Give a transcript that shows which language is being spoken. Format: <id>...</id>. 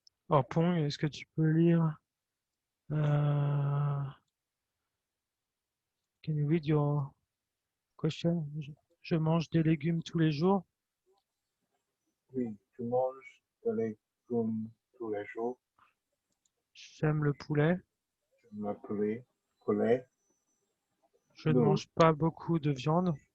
<fr>Oh, Pong, est-ce que tu peux lire?</fr> <en>Can you read your question?</en> <fr>Je mange des légumes tous les jours. Oui, tu manges des légumes tous les jours. J'aime le poulet. J'aime le poulet. Je ne Non. mange pas beaucoup de viande.</fr>